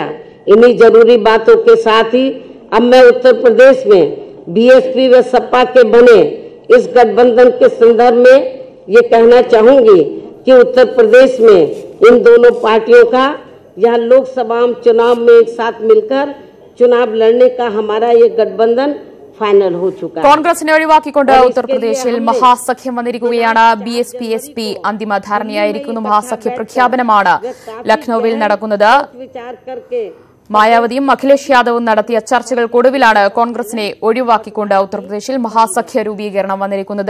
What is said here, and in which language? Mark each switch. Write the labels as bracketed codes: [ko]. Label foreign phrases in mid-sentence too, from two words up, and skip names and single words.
[hi] इन्हीं जरूरी बातों के साथ ही अब मैं उत्तर प्रदेश में बीएसपी व सपा के बने इस गठबंधन के संदर्भ में ये कहना चाहूंगी कि उत्तर प्रदेश में इन दोनों पार्टियों का यहाँ लोकसभा चुनाव में एक साथ मिलकर चुनाव लड़ने का हमारा ये गठबंधन ഫൈനൽ हो चुका है. [ml] കോൺഗ്രസിനെ ഒഴിവാക്കിക്കൊണ്ട് ഉത്തർപ്രദേശിൽ മഹാസഖ്യം വന്നിരിക്കുകയാണ്. ബിഎസ്പി എസ്പി അന്തിമ ധാരണയായിരിക്കുന്നു. മഹാസഖ്യ പ്രഖ്യാപനമാണ് ലക്നൌവിൽ നടക്കുന്നത്. മായാവതിയും അഖിലേഷ് യാദവും നടത്തിയ ചർച്ചകൾക്കൊടുവിലാണ് കോൺഗ്രസിനെ ഒഴിവാക്കിക്കൊണ്ട് ഉത്തർപ്രദേശിൽ മഹാസഖ്യ രൂപീകരണം വന്നിരിക്കുന്നത്.